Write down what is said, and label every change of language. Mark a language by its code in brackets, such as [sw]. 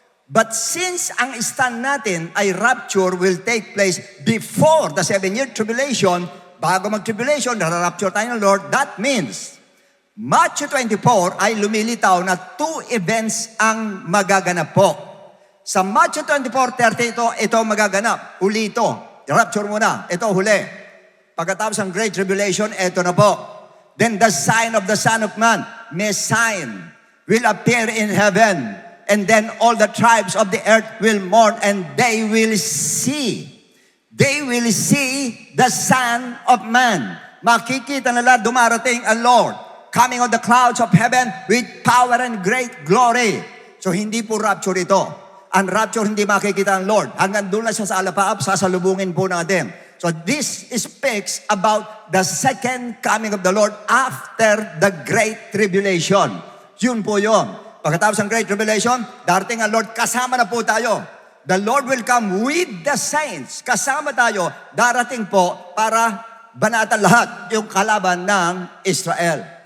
[en] But since [tl] ang stand natin ay [en] rapture will take place before the 7-year tribulation, [tl] bago mag-tribulation, nara-rapture tayo ng Lord, [en] that means Matthew 24 [tl] ay lumilitaw na 2 events ang magaganap po. Sa Matthew 24:30 ito magaganap. Huli ito. Rapture muna. Ito huli. Pagkatapos ng Great Tribulation, ito na po. [en] Then the sign of the Son of Man, may sign, will appear in heaven. And then all the tribes of the earth will mourn and they will see. They will see the Son of Man. [tl] Makikita nila dumarating ang Lord, [en] coming on the clouds of heaven with power and great glory. [tl] So hindi po rapture ito. Ang rapture hindi makikita ang Lord. Hanggang doon na siya sa alapaap, sasalubungin po natin. [en] So this speaks about the second coming of the Lord after the Great Tribulation. [tl] Yun po yun. Pagkatapos ng Great Tribulation, darating ang Lord, kasama na po tayo. [en] The Lord will come with the saints. [tl] Kasama tayo, darating po para banatan lahat yung kalaban ng Israel.